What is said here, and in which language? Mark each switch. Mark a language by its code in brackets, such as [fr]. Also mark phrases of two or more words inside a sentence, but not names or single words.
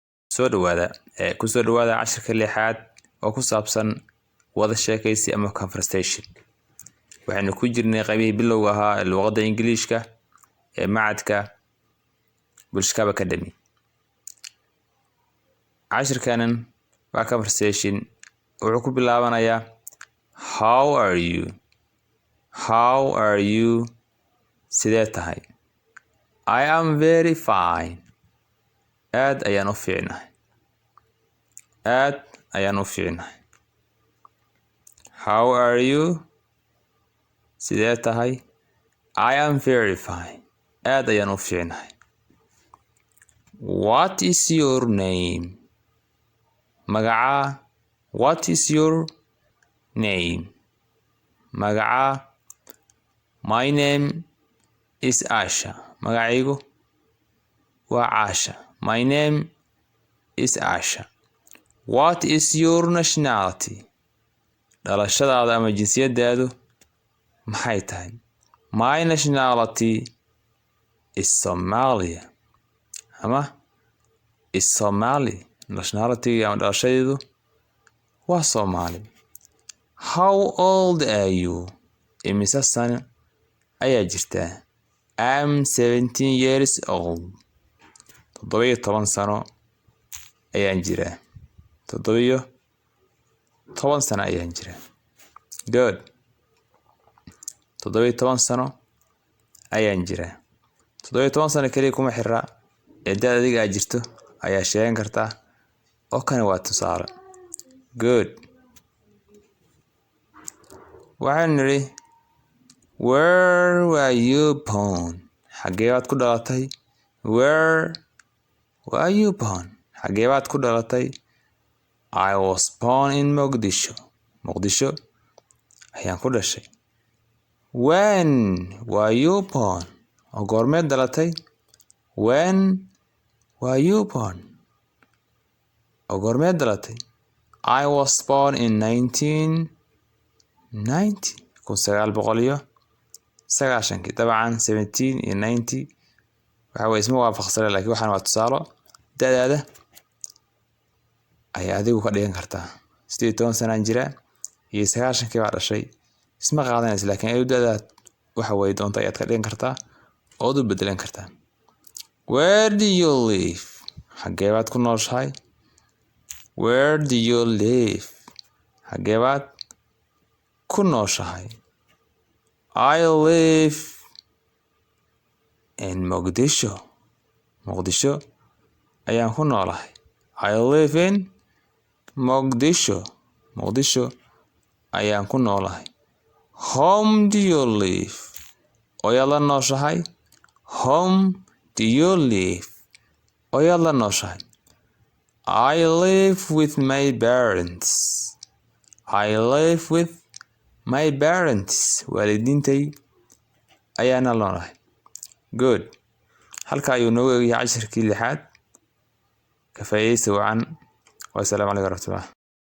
[so] soo dhawaada ku soo dhawaada casharka lixaad oo ku saabsan wada sheekaysi ama conversation. waxaynu ku jirnay qaybihii bilowga ahaa ee luqadda Ingiriiska ee macadka Bulshkab Academy. casharkanan waa conversation wuxuu ku bilaabanayaa [en] how are you [so] sidee tahay. [en] I am very fine. [so] aad ayaan u fiicnahay. [en] How are you [so] sidee tahay. [en] I am very fine. [so] aad ayaan u fiicnahay. [en] What is your name. magacaa. What is your name. magacaa. My name is Asha. [so] magacaygu waa Asha. [en] My name is Asha. What is your nationality. [so] dhalashadaada ama jinsiyadaadu maxay tahay. [en] My nationality is Somalia. ama is Somali. [so] nationality ama dhalashadeedu waa Somali. [en] How old are you. [so] imise sano ayaa jirtaa. [en] I'm 17 years old. 17 [so] sano ayaan jiraa. 17 sano ayaan jiraa. Good. 17 sano ayaan jiraa. 17 sano kaliya kuma xirra da'da adiga aad jirto ayaa sheegan kartaa oo kan waa tusaale. Good. waxaan niri [en] where were you born. [so] xagee baad ku dhalatay. [en] Where were you born. [so] xagee baad ku dhalatay. [en] I was born in Mogadishu. [so] Mogadishu ayaan ku dhashay. [en] When were you born. [so] oo goormeed dhalatay. [en] When were you born. [so] oo goormeed dhalatay. [en] I was born in 1990. 1990. [so] dabcan 17 iyo 90 waxa way isma waafaqsanay laakiin waxaan waa tusaalo da'daada ay adigu ka dhigan kartaa. 18 sano jira iyo 90 baa dhashay isma qaadanaysa laakiin ay da'daad waxa way doonta ayaad ka dhigan kartaa oo u bedelan kartaa. [en] Where do you live. [so] xagee baad ku nooshahay. [en] Where do you live. [so] xagee baad ku nooshahay. [en] I live in Mogadishu. [so] Mogadishu ayaan ku noolahay. [en] I live in Mogadishu. [so] Mogadishu ayaan ku noolahay. [en] Home do you live. [so] oo yaad la nooshahay. [en] Home do you live. [so] oo yaad la nooshahay. [en] I live with my parents. I live with my parents. [so] waalidiintay ayaana noolahay. [en] Good. [so] halka ayuu noogu eegyahay casharkii lixaad. ka faa'iidaysi wacan. [ar] والسلام عليكم ورحمة الله.